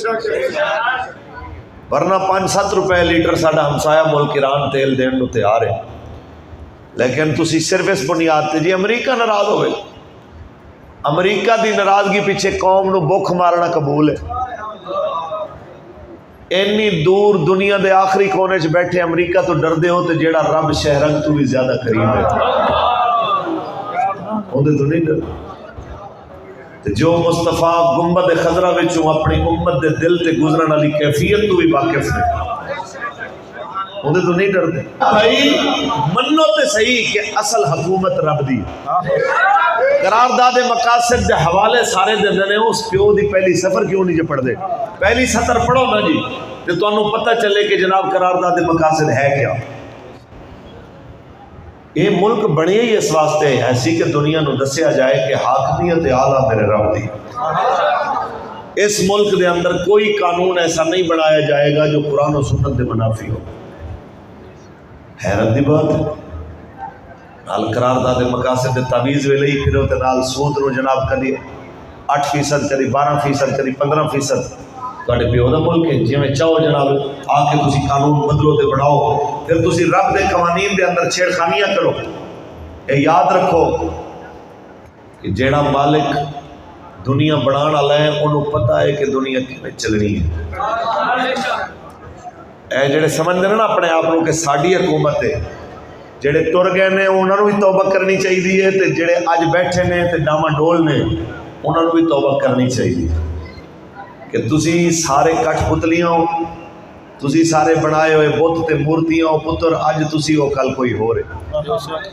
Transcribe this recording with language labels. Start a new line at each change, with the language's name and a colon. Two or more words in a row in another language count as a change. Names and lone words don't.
Punjabi: ورنہ 5-7 روپے لیٹر ساڈا ہمسایہ ملک ایران تیل دین نو تیار ہے، لیکن تسی صرف اس بنیاد تے جی امریکہ ناراض ہوئے، امریکہ دی ناراضگی پیچھے قوم نو بھوک مارنا قبول ہے۔ اینی دور دنیا دے آخری کونے چ بیٹھے امریکہ تو ڈر دے ہو تے جیڑا رب شہرنگ تو بھی زیادہ قریب ہے اودے تو نہیں ڈر، جو مصطفیٰ گنبد خضرا وچوں اپنی امت دے دل تے گزرن والی کیفیت تو بھی واقف ہے اودے تو نہیں ڈردے۔ بھائی منو تے صحیح کہ اصل حکومت رب دی، قرارداد مقاصد دے حوالے سارے دے نے، اس پیو دی پہلی سفر کیوں نہیں جو پڑھ دے؟ پہلی سطر پڑھو نا جی تے تانوں پتہ چلے کہ جناب قرارداد مقاصد ہے کیا۔ یہ ملک بنے ہی اس واسطے ایسی کہ دنیا نو دسیا جائے کہ حاکمیت اعلیٰ میرے رب دی۔ اس ملک دے اندر کوئی قانون ایسا نہیں بنایا جائے گا جو قرآن و سنت دے منافی ہو۔ حیرت دی بات ہے، نال قرارداد مقاصد دے تعویذ ویلے ہی پھرو تے نال سود نو جناب کدی 8%، کدی 12%، کدی 15%۔ تواڈے پیو دا ملک ہے، جویں چاہو جناب آ کے تسی قانون بدلو تے بناؤ، پھر تسی رب دے قوانین دے اندر چھیڑخانیاں کرو۔ اے یاد رکھو کہ جیڑا مالک دنیا بنان والا ہے انہوں پتہ ہے کہ دنیا کیویں چلنی ہے۔ اے جڑے سمجھدے نا اپنے آپ کو کہ ساڈی حکومت ہے، جڑے تر گئے نے انہوں نے بھی توبہ کرنی چاہیے تے جڑے اج بیٹھے نے تے ڈاما ڈول نے انہوں نے بھی توبہ کرنی چاہیے کہ تسی سارے کٹھ پتلیاں ہو، تسی سارے بنائے ہوئے بت تے مورتیاں ہو پتر، اج تسی ہو کل کوئی ہو رہے۔